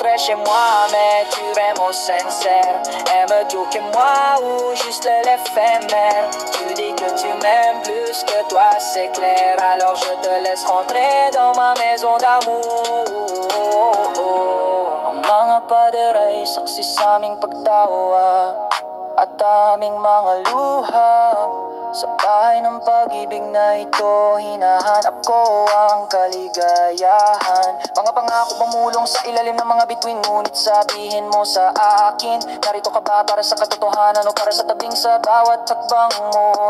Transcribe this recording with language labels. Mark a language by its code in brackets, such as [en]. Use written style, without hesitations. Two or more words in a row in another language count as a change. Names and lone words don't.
[fr] chez moi, mais tu es vraiment sincère. Aimes-tu que moi ou juste l'éphémère? Tu dis que tu m'aimes plus que toi, c'est clair. Alors je te laisse rentrer dans ma maison d'amour. [tl] Ang mga pader ay saksi sa aming pagtawa at aming mga luha. Sa bahay ng pag-ibig na ito, hinahanap ko ang kaligayahan. Mga pangako bumulong sa ilalim ng mga bituin, ngunit sabihin mo sa akin, narito ka ba para sa katotohanan o para sa tabing sa bawat hakbang mo?